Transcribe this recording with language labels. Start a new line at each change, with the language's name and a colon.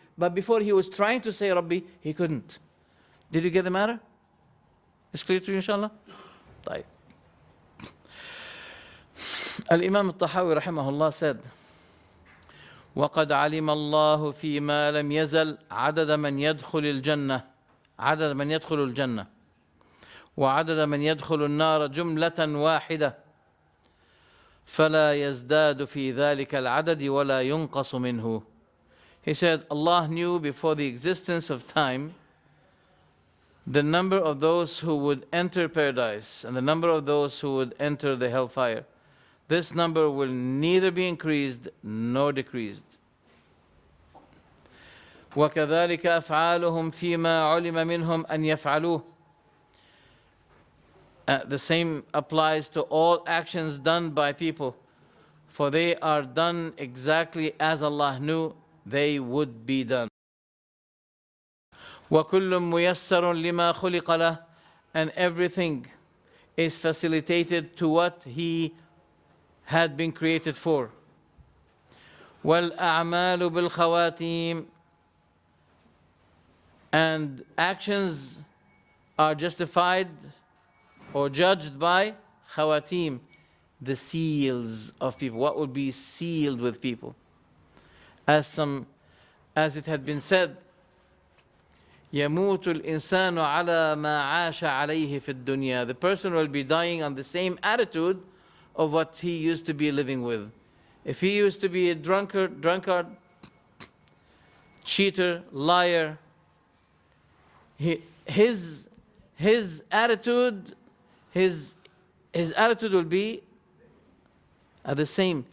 English: But before he was trying to say Rabbi, he couldn't. Did you get the matter? It's clear to you, inshallah?
Arabic: طيب. Al-Imam al-Tahawyah rahimahullah said, وَقَدْ عَلِمَ اللَّهُ فِي مَا لَمْ يَزَلْ عَدَدَ مَنْ يَدْخُلِ الْجَنَّةِ عدد من يدخل الجنة وعدد من يدخل النار جملة واحدة فلا يزداد في ذلك العدد ولا ينقص منه.
English: He said, Allah knew before the existence of time the number of those who would enter paradise and the number of those who would enter the hellfire. This number will neither be increased nor decreased.
Arabic: وكذلك أفعالهم فيما علم منهم أن يفعلوه.
English: The same applies to all actions done by people, for they are done exactly as Allah knew they would be done.
Arabic: وَكُلٌّ مُيَسَّرٌ لِمَا خُلِقَ لَهُ.
English: And everything is facilitated to what he had been created for.
Arabic: وَالْأَعْمَالُ بِالْخَوَاتِيمِ.
English: And actions are justified or judged by khawatim, the seals of people. What will be sealed with people? As it had been said,
Arabic: يَمُوتُ الْإِنسَانُ عَلَى مَا عَاشَ عَلَيْهِ فِي الدُّنْيَا.
English: The person will be dying on the same attitude of what he used to be living with. If he used to be a drunkard, cheater, liar, his attitude will be the same.